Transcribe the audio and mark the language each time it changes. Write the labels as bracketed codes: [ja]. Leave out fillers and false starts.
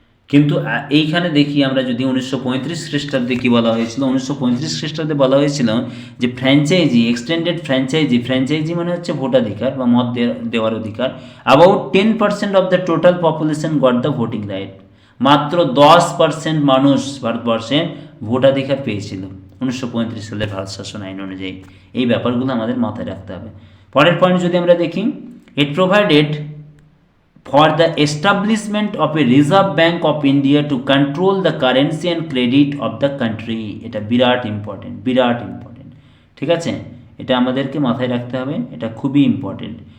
[bn] কিন্তু এইখানে দেখি আমরা যদি 1935 খ্রিস্টাব্দে কী বলা হয়েছিল, 1935 খ্রিস্টাব্দে বলা হয়েছিল যে ফ্র্যাঞ্চাইজি, এক্সটেন্ডেড ফ্র্যাঞ্চাইজি মানে হচ্ছে ভোটাধিকার বা মত দেওয়ার অধিকার। [en] About 10% of the total population got the voting right. [bn] মাত্র 10% মানুষ ভারতবর্ষে ভোটাধিকার পেয়েছিল 1935 সালের ভারত শাসন আইন অনুযায়ী। এই ব্যাপারগুলো আমাদের মাথায় রাখতে হবে। পরের পয়েন্ট যদি আমরা দেখি, [en] It provided for the establishment of a reserve bank of India to control the currency and credit of the country. [bn] এটা বিরাট ইম্পর্টেন্ট, ঠিক আছে। এটা আমাদেরকে মাথায় রাখতে হবে, এটা খুবই ইম্পর্টেন্ট।